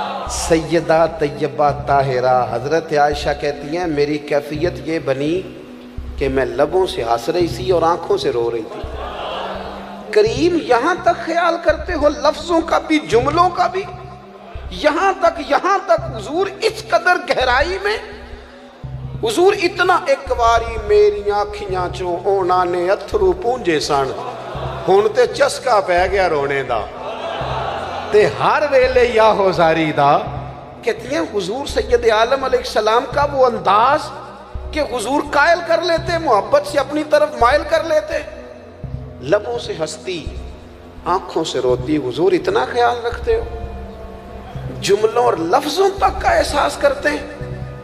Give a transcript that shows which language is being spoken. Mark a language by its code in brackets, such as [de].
[ur] سیدہ طیبہ طاہرہ حضرت عائشہ کہتی ہیں میری کیفیت یہ بنی کہ میں لبوں سے ہنس رہی تھی اور آنکھوں سے رو رہی تھی. کریم یہاں تک خیال کرتے ہو لفظوں کا بھی، جملوں کا بھی، یہاں تک حضور اس قدر گہرائی میں. [pa] حضور اتنا ایک واری میری آنکھیاں چوں اونا نے اتھرو پونجے سن، ہن تے چسکا پہ گیا رونے دا تے ہر ویلے یا ہوزاری دا. [ur] کہتی ہیں حضور سید عالم علیہ السلام کا وہ انداز کہ حضور قائل کر لیتے، محبت سے اپنی طرف مائل کر لیتے، لبوں سے ہنستی آنکھوں سے روتی. حضور اتنا خیال رکھتے ہو، جملوں اور لفظوں تک کا احساس کرتے ہیں.